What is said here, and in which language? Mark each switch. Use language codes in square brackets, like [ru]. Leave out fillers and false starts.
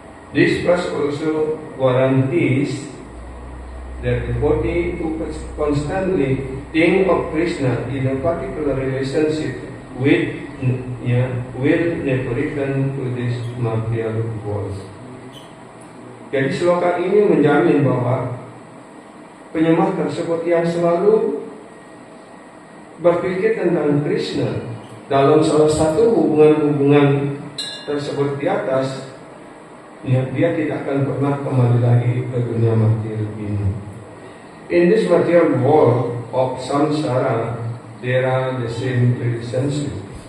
[en] This verse also guarantees that the devotee who constantly think of Krishna in a particular relationship with will never return to this material world. [id] Jadi sloka ini menjamin bahwa penyembah tersebut yang selalu berpikir tentang Krishna dalam salah satu hubungan-hubungan tersebut di atas, dia tidak akan pernah kembali lagi ke dunia material ini. [en] In this material world of samsara, there are the same relationship.